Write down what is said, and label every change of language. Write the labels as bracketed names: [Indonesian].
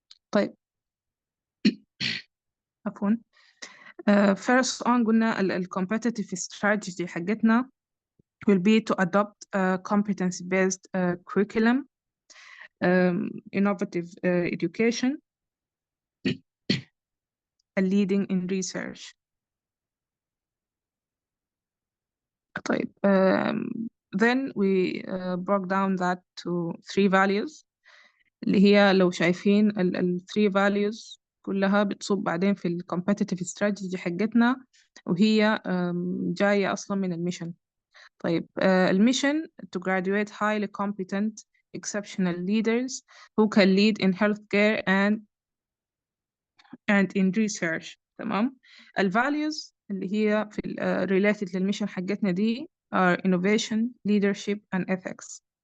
[Arabic] طيب عفوا [English] first on [Arabic] قلنا ال [English] competitive strategy [Arabic] حقتنا [English] will be to adopt a competency-based curriculum, innovative education, and leading in research. [Arabic] طيب [English] then we broke down that to 3 values [Arabic] اللي هي لو شايفين ال 3 values كلها بتصب بعدين في ال competitive strategy حقتنا وهي جاية أصلا من الميشن. طيب الميشن [English] to graduate highly competent exceptional leaders who can lead in healthcare and in research. [Arabic] تمام. الvalues اللي هي في related للميشن حقتنا دي [English] are innovation, leadership and ethics.